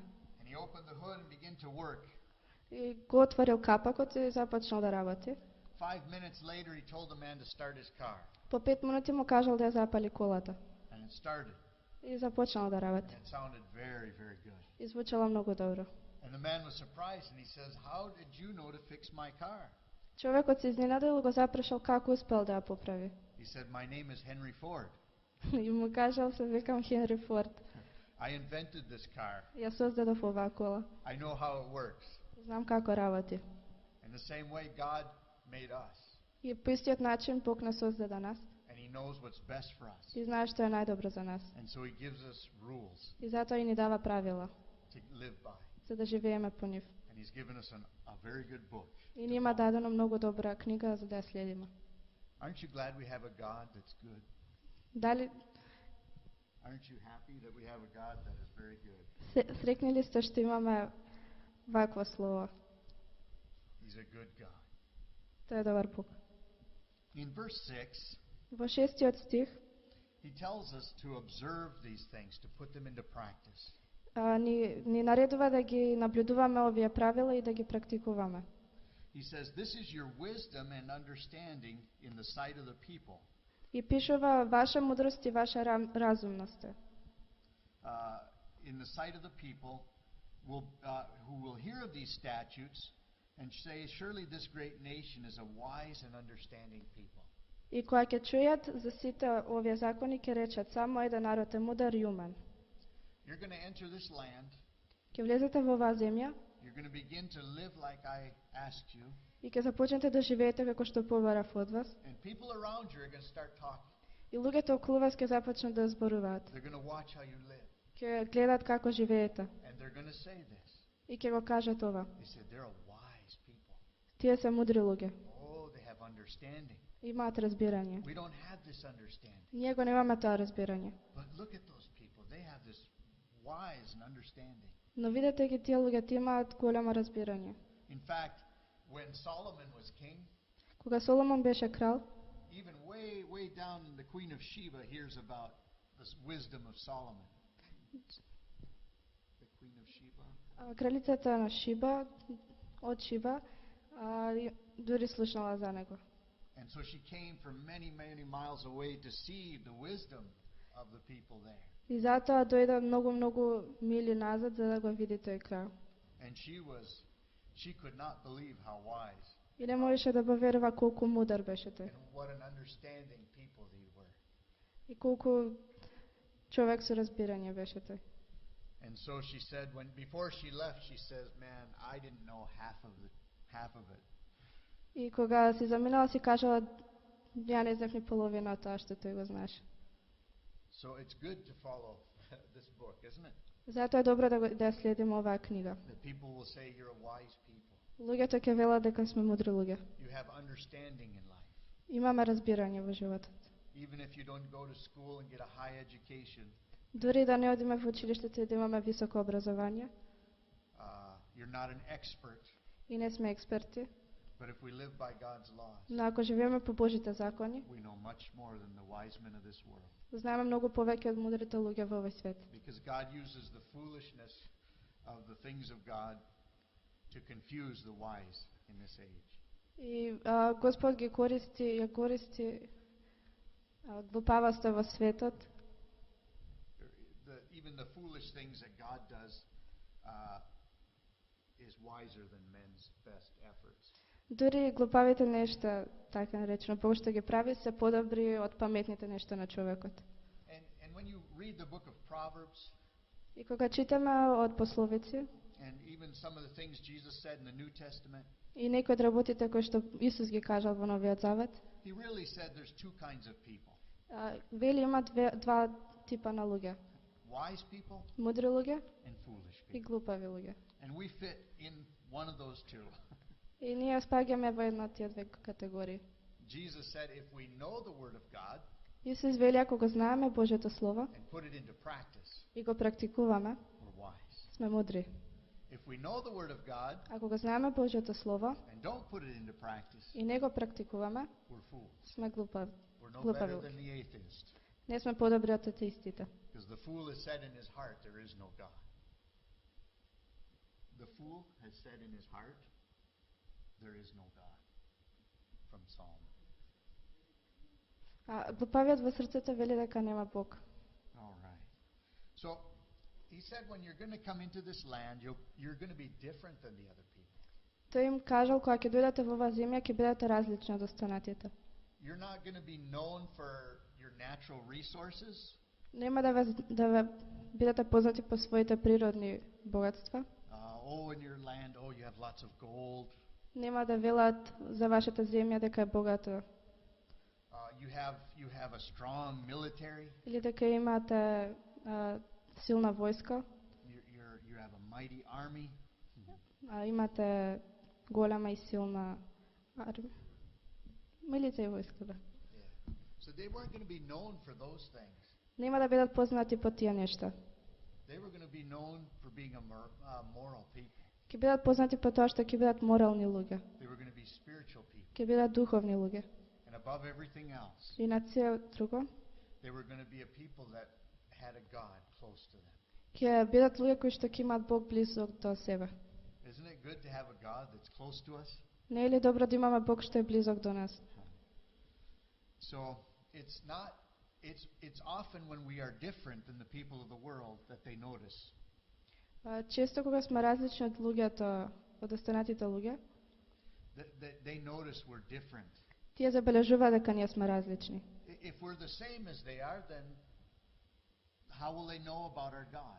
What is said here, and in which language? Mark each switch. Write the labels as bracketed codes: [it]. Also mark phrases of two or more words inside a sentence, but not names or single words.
[en] And he opened the hood and began to work. [mk] И го отворил капакот и започнал да работи. [en] 5 minutes later, he told the man to start his car, [mk] По 5 минути му кажал да ја запали колата [en] and it started. [mk] и започнал да работи. [en] And it sounded very, very good. [mk] И звучало многу добро. [en] And the man was surprised, and he says, "How did you know to fix my car?" [mk] Човекот се изненадил и го запрашал како успел да ја поправи. [en] He said, "My name is Henry Ford. [mk] И му кажал се викам Хенри Форд. [en] I invented this car. [mk] Ја создадов оваа кола. [en] I know how it works." [mk] Знам како работи. [en] In the same way, God made us, [mk] И по истиот начин Бог нас создаде нас [en] and He knows what's best for us. [mk] и знае што е најдобро за нас. [en] And so He gives us rules [mk] И затоа и ни дава правила [en] to live by. [mk] за да живееме по нив. [en] And He's given us a very good book. [mk] И ни има дадено многу добра книга за да ја следиме. [en] Aren't you glad we have a God that's good? [mk] Дали [en] Aren't you happy that we have a God that is very good? [mk] срекни ли сте што имаме вакво слово? [en] He's a good God. [mk] Тој е добар Бог. [en] In verse 6, [mk] Во 6 стих [en] He tells us to observe these things, to put them into practice. [mk] ни наредува да ги наблюдуваме овие правила и да ги практикуваме. [en] He says, "This is your wisdom and understanding in the sight of the people." [mk] И пишува ваша мудрост и ваша разумност. [en] in the sight of the people who will hear of these statutes and say, surely this great nation is a wise and understanding people. [mk] И кога ќе чујат за сите овие закони, ќе речат само еден народ е мудар и умен. [en] You're going to enter this land. [mk] Ќе влезете во оваа земја [en] You're going to begin to live like I asked you. [mk] и ќе започнете да живеете како што побарав од вас. [en] And people around you are going to start talking. [mk] И луѓето околу вас ќе започнат да зборуваат. [en] They're going to watch how you live. [mk] Ќе гледат како живеете. [en] And they're going to say this. [mk] И ќе го кажат ова. [en] They said they're a wise people. [mk] Тие се мудри луѓе. [en] Oh, they have understanding. [mk] Имаат разбирање. [en] We don't have this understanding. [mk] Ние го немаме тоа разбирање. [en] But look at those people. They have this wise and understanding. [mk] Но видете ги тие луѓе, тие имаат големо разбирање. [en] In fact, when Solomon was king, [mk] Кога Соломон беше крал, [en] even way down, the Queen of Sheba hears about this wisdom of Solomon. The Queen of Sheba. [mk] Кралицата на Шиба, од Шиба, дури слушнала за него. [en] And so she came from many miles away to see the wisdom of the people there. [mk] И затоа дојде многу мили назад за да го види тој крал. [en] And she could not believe how wise [mk] И не можеше да поверува колку мудар беше тој. [en] and what an understanding people they were. [mk] И колку човек со разбирање беше тој. [en] And so she said, before she left, she says, "Man, I didn't know half of it." [mk] И кога си заминала си кажала, ја не знав ни половина од тоа што тој го знаеше. [en] So it's good to follow this book, isn't it? [mk] Затоа е добро да следиме оваа книга. [en] That people will say you're a wise people. [mk] Луѓето ќе велат дека сме мудри луѓе. [en] You have understanding in life. [mk] Имаме разбирање во животот. [en] Even if you don't go to school and get a high education, [mk] Дури да не одиме во училиштето и да имаме високо образование, [en] you're not an expert. [mk] и не сме експерти, [en] But if we live by God's laws, [mk] но ако живееме по Божите закони, [en] we know much more than the wise men of this world. [mk] знаеме многу повеќе од мудрите луѓе во овој свет. [en] Because God uses the foolishness of the things of God to confuse the wise in this age. [mk] И Господ ги користи глупавоста во светот. [en] Even the foolish things that God does is wiser than men's best efforts. [mk] Дури глупавите нешта, така наречено, Бог што ги прави, се подобри од паметните нешта на човекот. [en] And when you read the book of Proverbs, [mk] И кога читаме од пословици, [en] and even some of the things Jesus said in the New Testament, [mk] и некои од работите кои што Исус ги кажал во Новиот Завет, [en] he really said there's two kinds of people. [mk] вели има два типа на луѓе. [en] Wise people [mk] Мудри луѓе [en] and foolish [mk] и [en] people. [mk] глупави луѓе. [en] And we fit in one of those two. [mk] И ние спаѓаме во една од тие две категории. [en] Jesus said if we know the Word of God [mk] Исус вели ако го знаеме Божјото Слово [en] and put it into practice, [mk] и го практикуваме, [en] we're wise. [mk] сме мудри. [en] If we know the Word of God [mk] Ако го знаеме Божјото Слово [en] and don't put it into practice, [mk] и не го практикуваме, [en] we're fools. [mk] сме глупави. [en] We're no [mk] Глупави [en] better [mk] луѓе. [en] than the atheist. [mk] Не сме подобри од атеистите. [en] Because the fool has said in his heart, there is no God. The fool has said in his heart, there is no God. From Psalm. [mk] Глупавиот во срцето вели дека нема Бог. [en] All right. So, he said when you're going to come into this land, you're going to be different than the other people. [mk] Тој им кажал, кога ќе дојдете во оваа земја, ќе бидете различни од останатите. [en] You're not going to be known for your natural resources. [mk] Нема да бидете познати по своите природни богатства. [en] In your land, you have lots of gold. [mk] Нема да велат за вашата земја дека е богата. [en] You have a strong military. [mk] Или дека имате силна војска. [en] You have a mighty army. [mk] Имате голема и силна армија. Милица и војска, да. [en] Yeah. So they weren't going to be known for those things. [mk] Нема да бидат познати по тие нешта. [en] They were going to be known for being a moral people. [mk] Ќе бидат познати по тоа што ќе бидат морални луѓе. [en] They were going to be spiritual people. [mk] Ќе бидат духовни луѓе. [en] And above everything else, [mk] И над се друго, [en] they were going to be a people that had a God close to them. [mk] ќе бидат луѓе кои што ќе имаат Бог близок до себе. [en] Isn't it good to have a God that's close to us? [mk] Не е ли добро да имаме Бог што е близок до нас? [en] So, it's not it's often when we are different than the people of the world that they notice. [mk] Често кога сме различни од луѓето, од останатите луѓе, [en] That they notice we're different. [mk] тие забележуваат дека ние сме различни. [en] If we're the same as they are, then how will they know about our God?